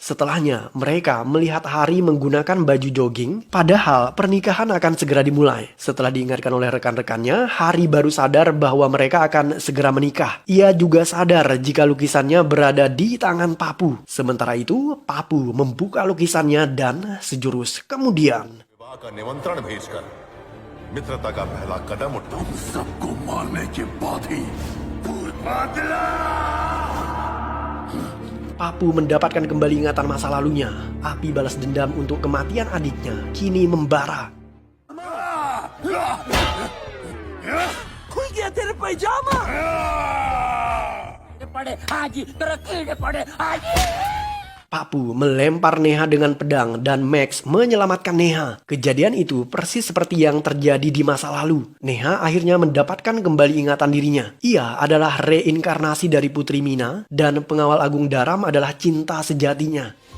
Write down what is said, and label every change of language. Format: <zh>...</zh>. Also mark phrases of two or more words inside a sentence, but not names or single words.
<id>Setelahnya, mereka melihat Hari menggunakan baju jogging, padahal pernikahan akan segera dimulai. Setelah diingatkan oleh rekan-rekannya, Hari baru sadar bahwa mereka akan segera menikah. Ia juga sadar jika lukisannya berada di tangan Papu. Sementara itu, Papu membuka lukisannya dan sejurus kemudian</id> <hi>विवाह का निमंत्रण भेजकर मित्रता का पहला कदम उठा सबको मारने के बाद ही</hi> <id>Papu mendapatkan kembali ingatan masa lalunya. Api balas dendam untuk kematian adiknya kini membara.</id> <hi>खुल गया तेरे पैजामा पड़े हाजी तरक्की पड़े हाजी</hi> <id>Papu melempar Neha dengan pedang dan Max menyelamatkan Neha. Kejadian itu persis seperti yang terjadi di masa lalu. Neha akhirnya mendapatkan kembali ingatan dirinya. Ia adalah reinkarnasi dari Putri Mina dan pengawal agung Dharam adalah cinta sejatinya.</id>